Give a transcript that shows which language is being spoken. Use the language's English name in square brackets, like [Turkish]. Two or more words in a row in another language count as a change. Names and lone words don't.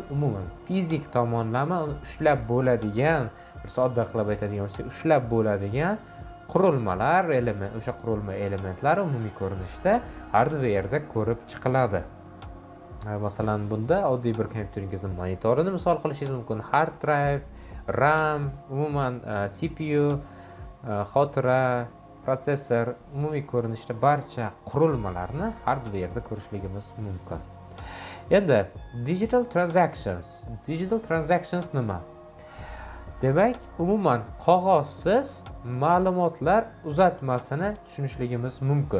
[Uzbek] Umuman fizik tomonlama uni ushlab bo'ladigan, bir sodda qilib aytadigan bo'lsak, ushlab bo'ladigan qurilmalar, o'sha qurilma elementlari umumiy ko'rinishda hardverda ko'rib chiqiladi. Masalan, bunda oddiy bir kompyuteringizni monitorini misol qilishingiz mumkin. [English] Hard drive, RAM, [Uzbek] umuman CPU, xotira, protsessor, umumiy ko'rinishda barcha qurilmalarni hardverda ko'rishligimiz mumkin. Endi [English] digital transactions [Uzbek] nima? Demak, umuman qog'ozsiz ma'lumotlar uzatmasini tushunishligimiz mumkin.